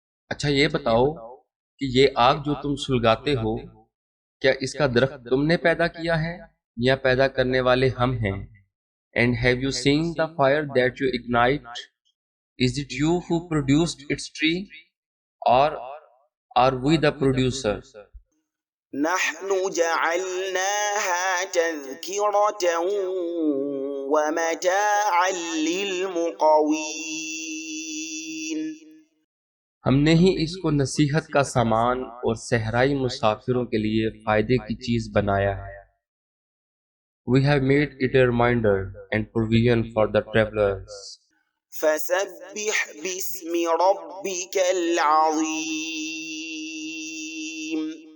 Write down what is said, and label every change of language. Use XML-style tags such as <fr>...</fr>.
<ur>اچھا یہ بتاؤ کہ یہ آگ جو تم سلگاتے ہو کیا اس کا درخت تم نے پیدا کیا ہے یا پیدا کرنے والے ہم ہیں؟</ur> <en>And have you seen the fire that you ignite? Is it you who produced its tree or are we the producer؟</en> <ar>نحن جعلناها تذكرة ومتاعا للمقوين۔</ar> <ur>ہم نے ہی اس کو نصیحت کا سامان اور صحرائی مسافروں کے لیے فائدے کی چیز بنایا ہے۔</ur> <en>We have made it a reminder and provision for the travelers۔</en> <ar>فسبح باسم ربك العظيم۔</ar>